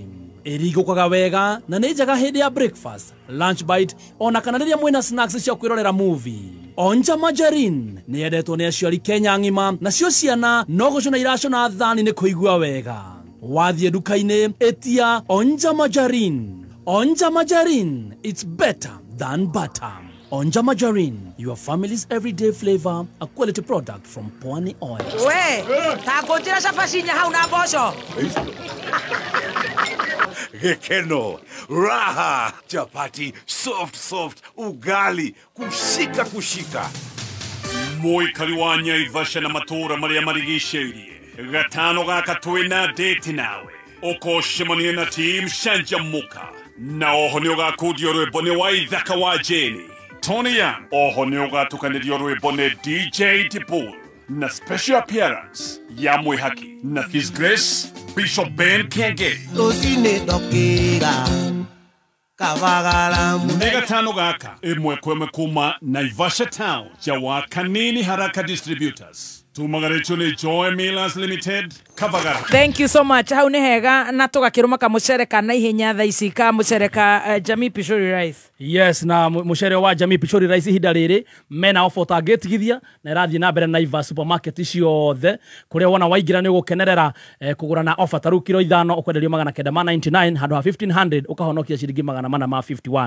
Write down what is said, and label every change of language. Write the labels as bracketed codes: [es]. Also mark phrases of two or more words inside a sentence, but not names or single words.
[ki] Ĩrigũkaga wega na nĩ njega hĩndĩ ya [en] breakfast, lunch bite [ki] ona kana rĩrĩa mwĩna snacks cia kwĩrorera movie. Onja Majarin nĩ yendetwo nĩ aciari Kenya ng'ima, nacio ciana no gũcona iracona thani nĩ kũigua wega. Wathiĩ nduka-inĩ ĩtia Onja Majarin. Onja Majarin, [en] it's better than butter. Onja Majarin, your family's everyday flavor, a quality product from Pwani Oil. [ki] We, ta kũnjĩra cabacinya hau na mboco. Gekeno, [sw] raha, chapati, soft, ugali, kushika. [ki] Mũikari wa Naivasha na matũra marĩa marigicĩirie. Gatano gaka twĩna date nawe. Ũkoshemania na team Shanjamuka. Na oho nĩ ũgakundio rwĩmbo nĩ wa ithaka wa Jeni. Tony Young oho nĩ ũgatukanĩrio rwĩmbo nĩ DJ Dipul na [en] special appearance [ki] ya mwĩhaki na His Grace Bishop Ben Kenge Tũcine ndokĩra kavagara nĩ gatano gaka ĩmwe kwa ĩmwe kuma Naivasha Town ja wa Kanini Haraka Distributors tumagaretio nĩ Joy Millers Limited Kavagara. [en] Thank you so much. [ki] Hau nĩ hega na tũgakĩrũma kamũcereka na ihenya thaa ici ka mũcereka Jamii Pishori Rice. Yes, na mũcere wa Jamii Pishori Rice ihinda rĩrĩ mena offer ũtangĩtigithia na ĩrathiĩ na mbere na Naivas supermarket ciothe kũrĩa wona waingĩra nĩ ũgũkenerera kũgũra na offer taru kilo 5 ũkwenderio 999 handũ ha 1500 ũkahonokia ciringi 451.